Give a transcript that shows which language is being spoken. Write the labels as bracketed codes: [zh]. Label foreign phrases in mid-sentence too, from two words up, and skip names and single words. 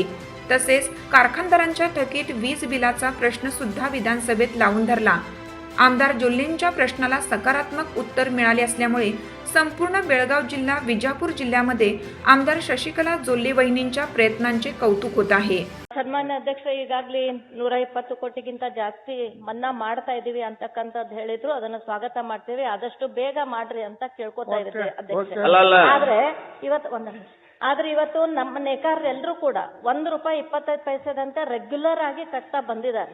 [mr] तसेच कारखानदारांच्या थकीत वीज बिलाचा प्रश्न सुद्धा विधानसभेत लावून धरला. आमदार जोल्लेंच्या प्रश्नाला सकारात्मक उत्तर मिळाले असल्यामुळे संपूर्ण बेळगाव जिल्हा विजापूर जिल्ह्यामध्ये आमदार शशिकला जोल्ले वहिनींच्या प्रयत्नांचे कौतुक होत आहे. [kn] ಸನ್ಮಾನ್ಯ ಅಧ್ಯಕ್ಷ ಈಗಾಗಲೇ 120 ಕೋಟಿಗಿಂತ ಜಾಸ್ತಿ ಮನ್ನಾ ಮಾಡ್ತಾ ಇದೀವಿ ಅಂತಕ್ಕಂಥದ್ದು ಹೇಳಿದ್ರು. ಅದನ್ನ ಸ್ವಾಗತ ಮಾಡ್ತೀವಿ. ಆದಷ್ಟು ಬೇಗ ಮಾಡ್ರಿ ಅಂತ ಕೇಳ್ಕೊತಾ ಇದ್ದೀವಿ ಅಧ್ಯಕ್ಷ. ಆದ್ರೆ ಇವತ್ತು ನಮ್ಮ ನೇಕಾರರೆಲ್ಲರೂ ಕೂಡ ₹1.25 ರೆಗ್ಯುಲರ್ ಆಗಿ ಕಟ್ತಾ ಬಂದಿದ್ದಾರೆ.